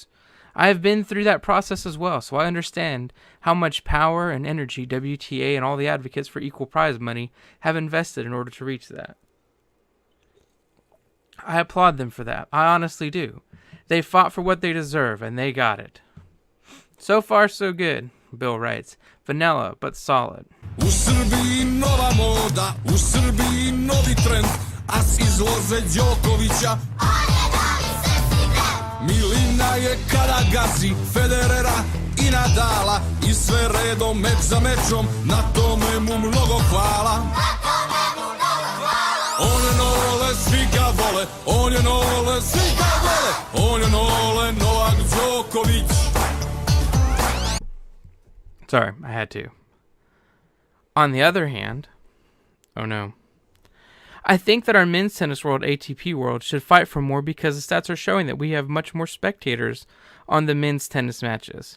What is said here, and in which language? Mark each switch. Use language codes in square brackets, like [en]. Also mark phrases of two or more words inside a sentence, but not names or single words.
[en] I have been through that process as well, so I understand how much power and energy WTA and all the advocates for equal prize money have invested in order to reach that. I applaud them for that. I honestly do. They fought for what they deserve, and they got it. So far, so good, Bill writes. Vanilla, but solid. [sr] U Srbiji nova moda, u Srbiji novi trend, a s izloze Đokovića. Milina je kada gazi Federera i Nadala i sve redom meč za mečom, na tome mu mnogo hvala. On je Nole, svi ga vole, on je Nole, svi ga vole, on je Nole, Novak Đoković. [en] Sorry, I had to. On the other hand, oh no. I think that our men's tennis world, ATP world, should fight for more because the stats are showing that we have much more spectators on the men's tennis matches.